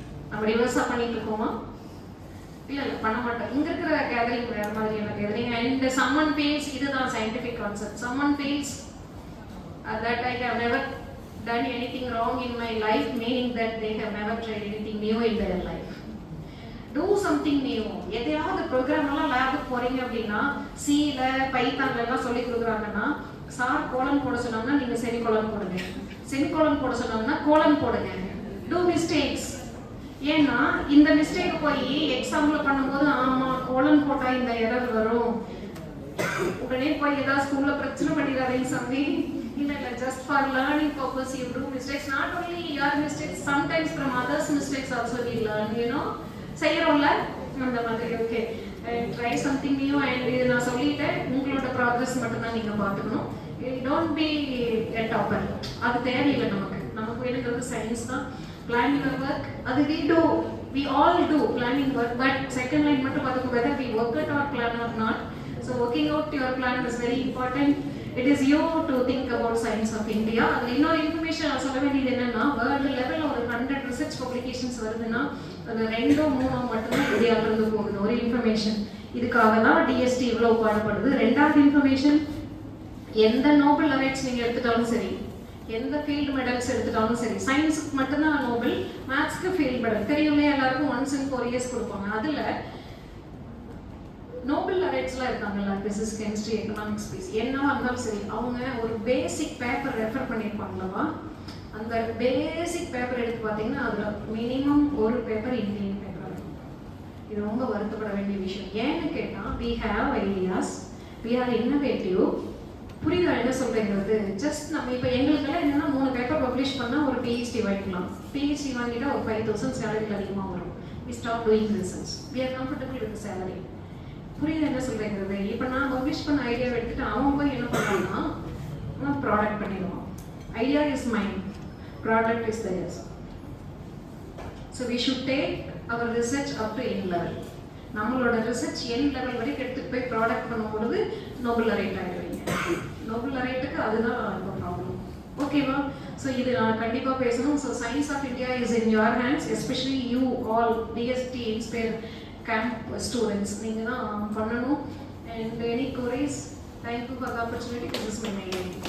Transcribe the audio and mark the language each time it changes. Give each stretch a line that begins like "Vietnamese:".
Tamil: நம்ம ரிவர்ஸாக பண்ணிட்டு இருக்கோமா? இல்லை பண்ண மாட்டோம். இங்கே இருக்கிற கேதரிங் வேறு மாதிரியான கேதரிங். அண்ட் சம்மன் ஃபீல்ஸ், இதுதான் scientific concept.
English: Some men feels that I have never done anything wrong in my life, meaning that they have never tried anything new in their life. Do something new.
Tamil: எதையாவது program எல்லாம் லேபுக்கு போறீங்க அப்படின்னா, சில பைத்தான்ல எல்லாம் சொல்லி கொடுக்குறாங்கன்னா, சார் கோலன் போட சொன்னாங்கன்னா நீங்க செமிகோலன் போடுங்க, செமிகோலன் போட சொன்னாங்கன்னா கோலன் போடுங்க.
English: Do mistakes.
Tamil: ஏன்னா இந்த மிஸ்டேக் போய் எக்ஸாம்ல பண்ணும்போது ஆமா கோலன் போட்டா இந்த எரர் வரும், உடனே போய் ஏதாவது ஸ்கூல்ல பிரச்சனை பண்ணிடாதீங்க சாமி.
English: இல்ல just for learning purpose you do mistakes. Not only your mistakes, sometimes from others mistakes also we learn, you know.
Tamil: செய்யறோம்ல அந்த மாதிரி. Okay,
English: Try something new.
Tamil: And இது நான் சொல்லிட்டேன், உங்களோட ப்ராக்ரஸ் மட்டும் தான் நீங்க பார்த்துக்கணும்.
English: don't be a topper,
Tamil: அது தேவையில்லை நமக்கு. நமக்கு வேணுங்கிறது சயின்ஸ் தான்.
English: planning work, அது we all do planning work, but second line
Tamil: மட்டும் பார்த்துக்கோ,
English: whether we work it or plan or not. So working out your plan is very important. It is you to think about science of India.
Tamil: அதில் இன்னொரு information சொல்ல வேண்டியது என்னன்னா, world லெவலில் ஒரு 100 research publications வருதுன்னா அது 2-3 மட்டும்தான் இந்தியாவிலிருந்து போகுது. ஒரு இன்ஃபர்மேஷன். இதுக்காக தான் டிஎஸ்டி இவ்வளோ பாடுபடுது. ரெண்டாவது இன்ஃபர்மேஷன், எந்த நோபல் அவார்ட்ஸ் நீங்கள் எடுத்துட்டாலும் சரி, எந்த ஃபீல்டு மெடல்ஸ் எடுத்துட்டாலும் சரி, சயின்ஸுக்கு மட்டும்தான் நோபல், மேத்ஸ்க்கு ஃபீல்டு மெடல். தெரியுமே எல்லாருக்கும்,
English: once in 4 years
Tamil: கொடுப்பாங்க. அதில் நோபல் அவார்ட்ஸ்லாம் இருக்காங்கல்ல, பிசிக்ஸ், கெமிஸ்ட்ரி, எக்கனாமிக்ஸ், ஸ்பீஸ், என்னவா இருந்தாலும் சரி, அவங்க ஒரு பேசிக் பேப்பர் ரெஃபர் பண்ணியிருப்பாங்களவா, அந்த பேசிக் பேப்பர் எடுத்து பார்த்தீங்கன்னா அதில் மினிமம் ஒரு பேப்பர் இந்தியன் பேப்பர் இருக்கும். இது ரொம்ப வருத்தப்பட வேண்டிய விஷயம். ஏன்னு கேட்டால்,
English: we have ideas, we are innovative.
Tamil: புரியுதா என்ன சொல்றேங்கிறது? ஜஸ்ட் நம்ம இப்போ எங்களுக்கெல்லாம் என்னன்னா 3 பேப்பர் பப்ளிஷ் பண்ணால் ஒரு பிஹெச்டி வாங்கிக்கலாம். பிஹெச்டி வாங்கிட்டா ஒரு 5,000 சேலரி அதிகமாக வரும்.
English: we stop doing research, we are comfortable with the salary.
Tamil: புரியுது என்ன சொல்றேங்கிறது? இப்போ நான் பப்ளிஷ் பண்ண ஐடியாவை எடுத்துட்டு அவன் போய் என்ன பண்ணான்னா ப்ராடக்ட் பண்ணிடுவான்.
English: Idea is mine, product is theirs. So we should take our research up to end level.
Tamil: நம்மளோட ரிசர்ச் என் லெவல் வரைக்கும் எடுத்துட்டு போய் ப்ராடக்ட் பண்ணும்பொழுது நோபல் ரைட் ஆகிடுவீங்க. நோபல் ரைட்டுக்கு அதுதான் இப்போ ப்ராப்ளம். ஓகேவா? ஸோ இது நான் கண்டிப்பாக பேசணும்.
English: So science of India is in your hands, especially you all DST inspire camp students.
Tamil: நீங்க தான் பண்ணணும்.
English: And any queries? Thank you for the opportunity. This is my mail.